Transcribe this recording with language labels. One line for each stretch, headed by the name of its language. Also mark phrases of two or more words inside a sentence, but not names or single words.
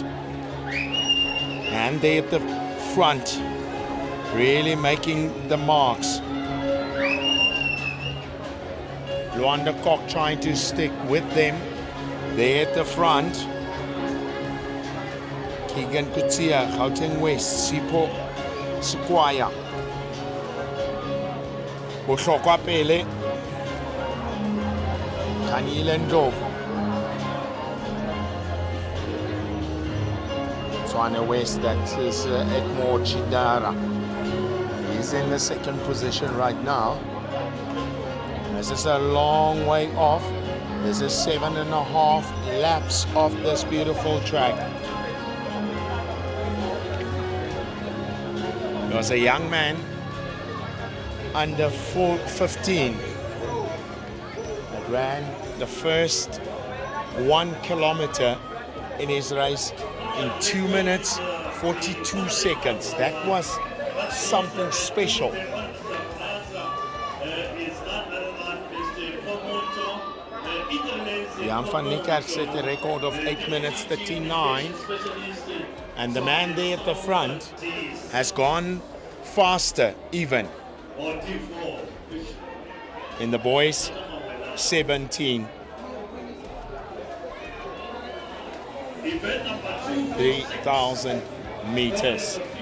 English: And they at the front, really making the marks. Luanda Kok trying to stick with them. They at the front. Keegan Kutsia, Gauteng West, Sipho Sequoia.
Northern Sotho: Bohlokwa pele. Kanile Ndlovu.
English: Swane West, that is Edmore Chidara. He's in the second position right now. This is a long way off. This is 7.5 laps of this beautiful track. There was a young man under 15 that ran the first 1 kilometer in his race in 2 minutes 42 seconds. That was something special. Jan van Niekerk set a record of 8 minutes 39, and the man there at the front has gone faster even. In the boys, 17. 3,000 meters.